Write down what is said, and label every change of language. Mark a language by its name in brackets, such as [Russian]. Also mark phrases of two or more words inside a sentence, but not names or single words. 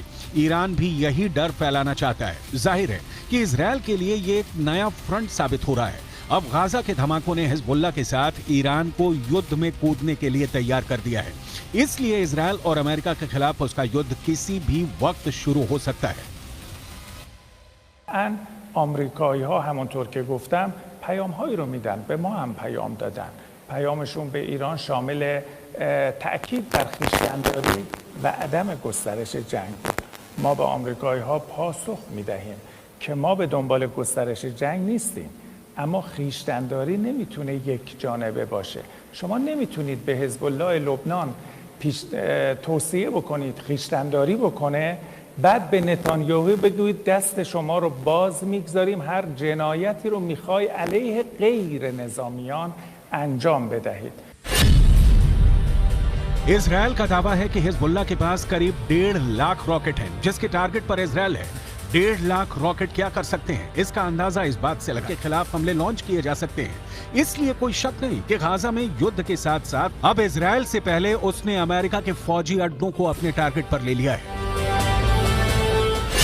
[Hindi] ईरान भी यही डर फैलाना चाहता है। जाहिर है कि इजराइल के लिए ये एक नया फ्रंट साबित हो रहा है। अब गाजा के धमाकों ने हिजबुल्लाह के साथ ईरान को युद्ध में कूदने के लिए तैयार कर दिया है। इसलिए इजराइल और अमेरिका के खिलाफ उसका युद्ध किसी भी वक्त शुरू हो सकता है। [Persian] آمریکایی‌ها همونطور که گفتم پیام‌هایی رو میدن، به ما هم پیام دادن. پیامشون به ایران شامل تأکید بر خویشتن‌داری و عدم گسترش جنگ بود. ما به آمریکایی‌ها پاسخ میدهیم که ما به دنبال گسترش جنگ نیستیم، اما خویشتن‌داری نمیتونه یک جانبه باشه. شما نمیتونید به حزب الله لبنان توصیه بکنید خویشتن‌داری بکنه، بعد به نتانیاهو بگویید دست شما رو باز میگذاریم، هر جنایتی رو میخوای علیه غیر نظامیان انجام بدهید. [Hindi] इजराइल का दावा है कि हिजबुल्लाह के पास करीब 1.5 लाख रॉकेट हैं, जिसके टारगेट पर इजराइल है। 1.5 लाख रॉकेट क्या कर सकते हैं, इसका अंदाजा इस बात से लगा के खिलाफ हमले लॉन्च किए जा सकते हैं। इसलिए कोई शक नहीं कि गाजा में युद्ध के साथ साथ अब इजराइल से पहले उसने अमेरिका के फौजी अड्डों को अपने टारगेट पर ले लिया है।